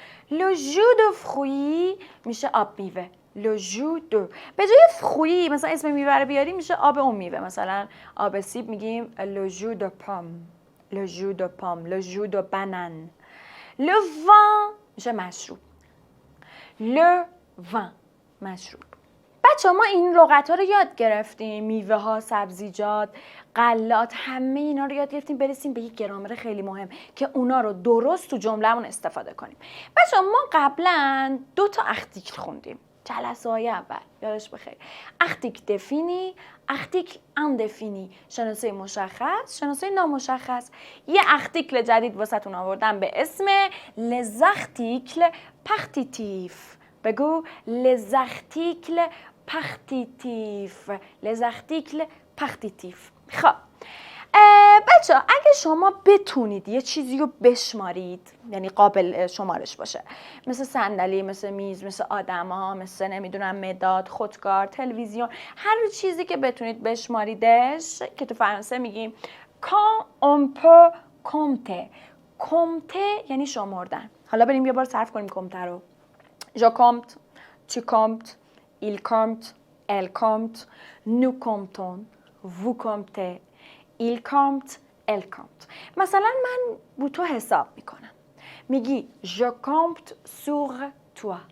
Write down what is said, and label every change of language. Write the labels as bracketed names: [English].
[French] Le jus de fruits [Persian] میشه آب میوه. [French] Le jus de. [Persian] به جای فروی مثلا اسم میوه رو بیاریم میشه آب اون میوه. مثلا آب سیب میگیم [French] le jus de pomme. Le jus de pomme. Le jus de banane. Le vin [Persian] میشه مشروب. [French] Le vin مشروب. [Persian] بچه ما این لغت ها رو یاد گرفتیم. میوه ها، سبزیجات، غلات، همه اینا رو یاد گرفتیم. برسیم به یک گرامر خیلی مهم که اونا رو درست تو جمله‌مون استفاده کنیم. بچه ما قبلا 2 تا ارتیکل خوندیم. جلسه های اول یادش بخیر. ارتیکل دفینی، ارتیکل اندفینی. شناسه مشخص، شناسه نامشخص. یه ارتیکل جدید واسهتون آوردم به اسم [French] les articles partitifs. بگو les articles partitifs. les articles partitifs. [Persian] خب بچه اگه شما بتونید یه چیزی رو بشمارید، یعنی قابل شمارش باشه، مثل صندلی، مثل میز، مثل آدما، مثل نمیدونم مداد، خودکار، تلویزیون، هر چیزی که بتونید بشماریدش که تو فرانسه میگیم [French] quand on peut compter. [Persian] compter یعنی شمردن. حالا بریم یه بار صرف کنیم compter رو. [French] je compte, tu comptes, il compte, elle compte, nous comptons, vous comptez, il compte, elle compte. [Persian] مثلا من با تو حساب میکنم. میگی [French] je compte sur toi.